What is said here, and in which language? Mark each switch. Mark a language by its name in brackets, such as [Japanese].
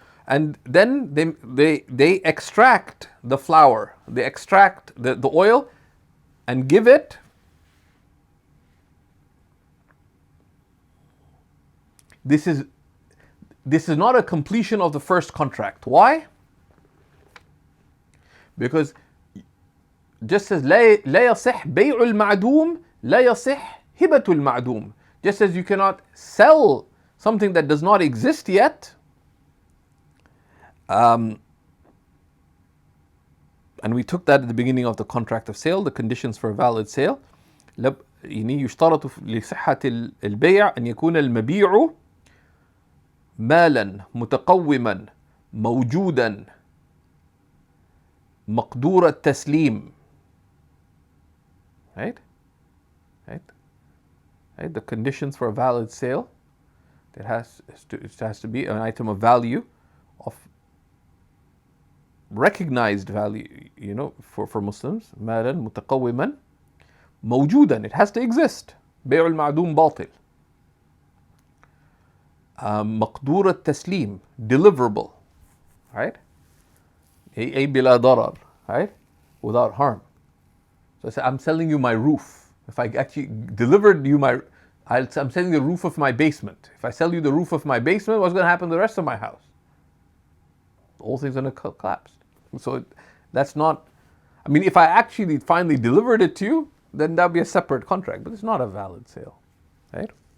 [English] and then they extract the flour, they extract the oil and give it. This is not a completion of the first contract. Why? Because just as [Arabic] لا يصح بيع المعدوم لا يصح هبة المعدوم. [English] Just as you cannot sell something that does not exist yet, and we took that at the beginning of the contract of sale, the conditions for a valid sale. [Arabic] يعني يشترط لصحة البيع أن يكون المبيع مالا متقوما موجودا مقدور التسليم. Right? [English] The conditions for a valid sale, it has to be an item of value, of recognized value, for Muslims. [Arabic] مالا متقوما موجودا, [English] it has to exist. [Arabic] بيع المعدوم باطل. مقدور التسليم, [English] deliverable, right? [Arabic] أي بلا ضرر, right? [English] Without harm. So I say, I'm selling you my roof. If I actually delivered you I'm selling the roof of my basement. If I sell you the roof of my basement, what's going to happen to the rest of my house? The whole thing's going to collapse. So that's not, if I actually finally delivered it to you, then that'd be a separate contract, but it's not a valid sale, right?